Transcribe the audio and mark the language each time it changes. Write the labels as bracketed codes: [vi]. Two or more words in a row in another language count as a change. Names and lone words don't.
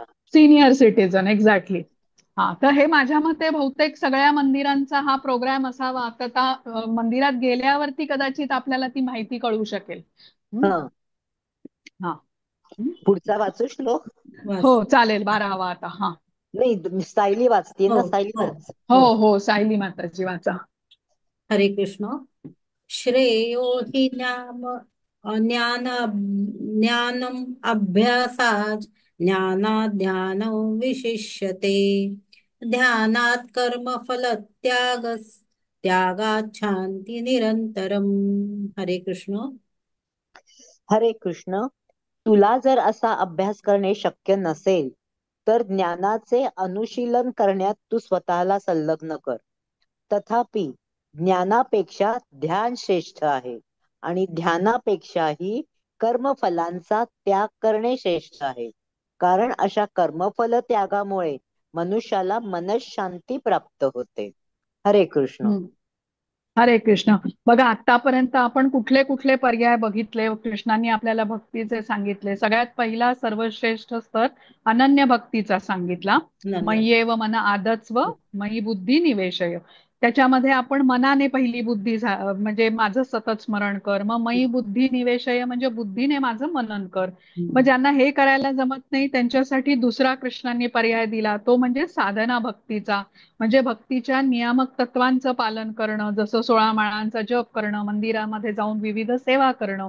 [en] senior citizen, [mr] एक्झॅक्टली. हा, तर हे माझ्या मते बहुतेक सगळ्या मंदिरांचा हा प्रोग्राम असावा. तर मंदिरात गेल्यावरती कदाचित आपल्याला ती माहिती कळू शकेल. हं? हा, हा. हं? पुढचा वाचू श्लोक? हो, वाच. चालेल, 12वा आता. हा. नाही, सायली वाचते हो ना, सायली हो वाच. हो, हो. हो, सायली माताजी वाचा. हरे कृष्ण. [sa] श्रेयो हि ज्ञानम् अभ्यासात् ज्ञानाज्ञानौ विशिष्यते ध्यानात् कर्मफल त्यागात् शांती निरंतरम. [mr] हरे कृष्ण. हरे कृष्ण. तुला जर असा अभ्यास करणे शक्य नसेल तर ज्ञानाचे अनुशीलन करण्यात तू स्वतःला संलग्न कर. तथापि ज्ञानापेक्षा ध्यान श्रेष्ठ आहे आणि ध्यानापेक्षाही कर्मफलांचा त्याग करणे श्रेष्ठ आहे. कारण अशा कर्मफल त्यागामुळे मनुष्याला मनःशांती प्राप्त होते. हरे कृष्ण. हं. हरे कृष्ण. बघा, आतापर्यंत आपण कुठले कुठले पर्याय बघितले, कृष्णांनी आपल्याला भक्तीचे सांगितले. सगळ्यात पहिला सर्वश्रेष्ठ स्तर अनन्य भक्तीचा सांगितला. धन्यवाद. [sa] मय्येव मन आदत्स्व मयी बुद्धी निवेशय. [mr] त्याच्यामध्ये आपण मनाने पहिली बुद्धी म्हणजे माझं सतत स्मरण कर. मग [sa] मयी बुद्धी निवेशय [mr] म्हणजे बुद्धीने माझं मनन कर. मग ज्यांना हे करायला जमत नाही त्यांच्यासाठी दुसरा कृष्णांनी पर्याय दिला, तो म्हणजे साधना भक्तीचा. म्हणजे भक्तीच्या नियामक तत्वांचं पालन करणं, जसं 16 माळांचा जप करणं, मंदिरामध्ये जाऊन विविध सेवा करणं.